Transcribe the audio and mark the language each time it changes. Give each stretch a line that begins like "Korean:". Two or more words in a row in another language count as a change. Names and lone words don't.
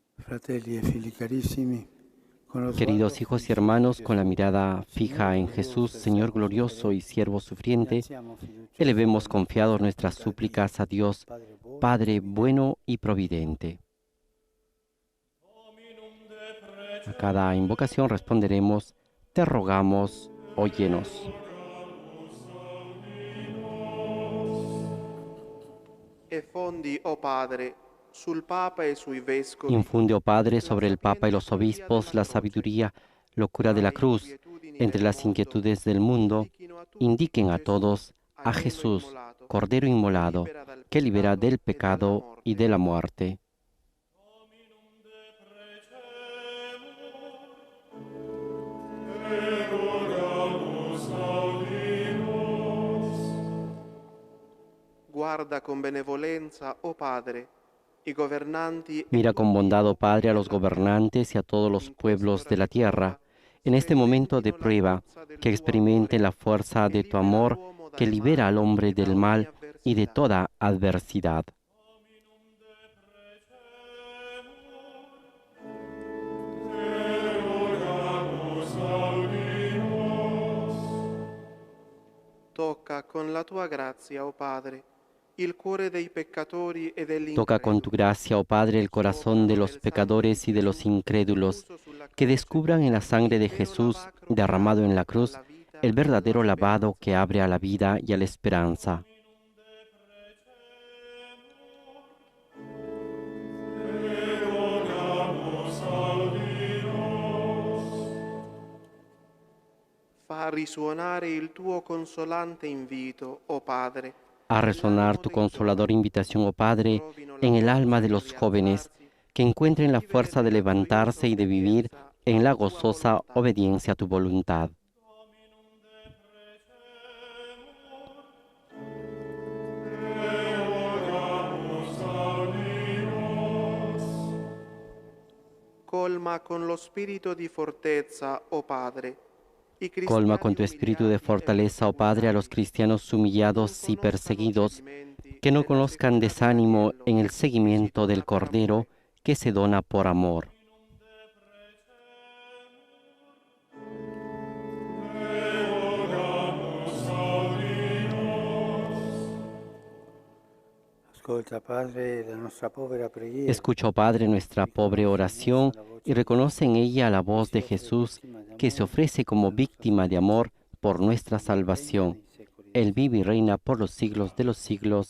Italian: Fratelli e figli carissimi, con lo
Spanish: Queridos
Italian: sguardo
Spanish: hijos y
Italian: fisso
Spanish: hermanos,
Italian: in
Spanish: con la
Italian: Gesù,
Spanish: mirada fija en Jesús, Señor glorioso y siervo sufriente,
Italian: innalziamo
Spanish: elevemos
Italian: fiduciosamente
Spanish: confiados
Italian: le
Spanish: nuestras
Italian: supplicate a
Spanish: súplicas a Dios,
Italian: Padre buono e
Spanish: Padre
Italian: providente.
Spanish: bueno y providente. A cada invocación responderemos, te rogamos, óyenos.
Italian: E fondi, o Padre, sul Papa e sui Vescovi,
Spanish: Infunde, oh Padre,
Italian: la
Spanish: sobre el Papa y
Italian: sapiente
Spanish: los
Italian: teoria
Spanish: obispos
Italian: della
Spanish: la
Italian: croce,
Spanish: sabiduría, locura de la
Italian: dalle
Spanish: cruz,
Italian: inquietudini
Spanish: entre
Italian: del
Spanish: las
Italian: mondo,
Spanish: inquietudes del mundo,
Italian: indichino a tutti
Spanish: indiquen a
Italian: Gesù,
Spanish: todos a
Italian: agnello
Spanish: Jesús,
Italian: immolato,
Spanish: Cordero inmolado, que libera del
Italian: e dalla
Spanish: pecado y
Italian: morte.
Spanish: de la muerte.
Italian: Guarda con benevolenza, o Padre, i governanti e
Spanish: Mira con
Italian: tutti i
Spanish: bondad, oh
Italian: popoli
Spanish: Padre, a los
Italian: della terra.
Spanish: gobernantes y a todos los
Italian: In
Spanish: pueblos
Italian: quest'ora
Spanish: de la
Italian: di
Spanish: tierra,
Italian: prova,
Spanish: en este momento de
Italian: sperimentino la
Spanish: prueba,
Italian: forza del
Spanish: que
Italian: tuo
Spanish: experimenten
Italian: amore,
Spanish: la fuerza
Italian: che
Spanish: de tu
Italian: libera
Spanish: amor,
Italian: l'uomo
Spanish: que
Italian: dal
Spanish: libera al
Italian: male
Spanish: hombre
Italian: e da
Spanish: del
Italian: ogni
Spanish: mal y de
Italian: avversità.
Spanish: toda adversidad.
Italian: Tocca con la tua grazia, o Padre, il cuore dei peccatori e degli
Spanish: Toca con tu
Italian: increduli.
Spanish: gracia, oh Padre, el corazón de
Italian: Scoprano
Spanish: los
Italian: nel sangue di
Spanish: pecadores y de los
Italian: Gesù,
Spanish: incrédulos,
Italian: effuso sulla
Spanish: que
Italian: croce,
Spanish: descubran en la sangre
Italian: il
Spanish: de
Italian: vero
Spanish: Jesús
Italian: lavacro che
Spanish: derramado en
Italian: apre
Spanish: la cruz
Italian: alla vita
Spanish: el
Italian: e alla
Spanish: verdadero lavado
Italian: speranza.
Spanish: que abre a la vida y a la esperanza.
Italian: Fa risuonare il tuo consolante invito, o Padre,
Spanish: A resonar tu consoladora invitación, oh Padre, en el alma de los jóvenes, que encuentren la fuerza de levantarse y de vivir en la gozosa obediencia a tu voluntad.
Italian: Colma con lo spirito di fortezza, o Padre, i
Spanish: Colma con
Italian: cristiani
Spanish: tu espíritu de
Italian: umiliati e
Spanish: fortaleza, oh Padre, a los
Italian: perseguitati,
Spanish: cristianos humillados y
Italian: non conoscano
Spanish: perseguidos,
Italian: cedimenti
Spanish: que no
Italian: nella
Spanish: conozcan
Italian: seguita
Spanish: desánimo
Italian: dell'agnello
Spanish: en el
Italian: che si
Spanish: seguimiento
Italian: dona
Spanish: del
Italian: per
Spanish: Cordero
Italian: amore.
Spanish: que se dona por amor.
Italian: Ascolta, Padre, la nostra povera preghiera.
Spanish: Escucha, oh Padre, nuestra pobre oración y reconoce en ella la voz de Jesús que se ofrece como víctima de amor por nuestra salvación. Él vive y reina por los siglos de los siglos.